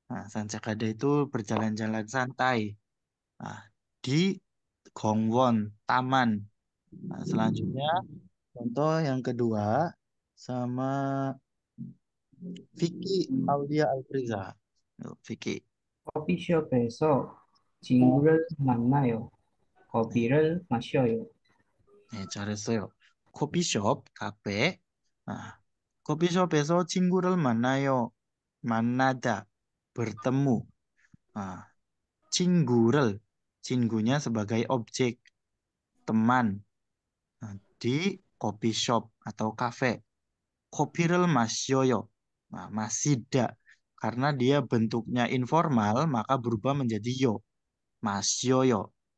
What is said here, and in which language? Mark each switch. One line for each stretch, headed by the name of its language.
Indonesian: 산책하다 itu berjalan-jalan santai. Di Gongwon, taman. Selanjutnya contoh yang kedua sama Vicky Aulia Alpriza. Yuk, Vicky.
Korean: 커피숍에서 친구를 만나요. 커피를 마셔요. 네, 잘했어요. 커피숍, 카페. 커피숍에서 친구를 만나요.
Indonesian: 만나다, bertemu. 친구를, 친구nya sebagai objek, teman. Di coffee shop atau cafe.
Korean: Kopi를 마셔요.
Indonesian: Masida. Karena dia bentuknya informal, maka berubah menjadi yo. Masyoyo.